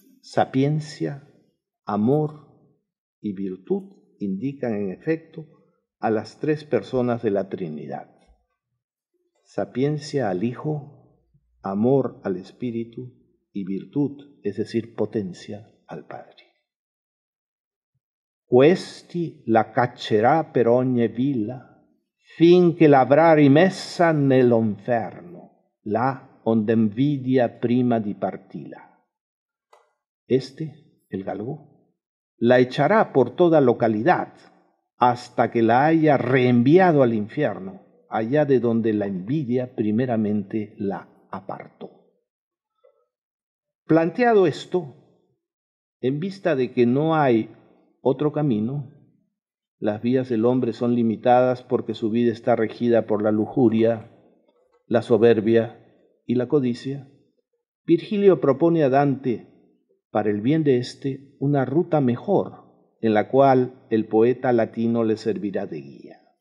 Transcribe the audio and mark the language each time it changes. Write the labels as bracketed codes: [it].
[es] Sapiencia, amor y virtud indican en efecto a las tres personas de la Trinidad. Sapiencia al Hijo, amor al Espíritu y virtud, es decir, potencia, al Padre. [it] Questi la caccerà per ogni villa, finché l'avrà rimessa nell'inferno, là onde invidia prima di partila. [es] El galgo, la echará por toda localidad hasta que la haya reenviado al infierno, allá de donde la envidia primeramente la apartó. Planteado esto, en vista de que no hay otro camino, las vías del hombre son limitadas porque su vida está regida por la lujuria, la soberbia y la codicia, Virgilio propone a Dante, para el bien de éste, una ruta mejor, en la cual el poeta latino le servirá de guía.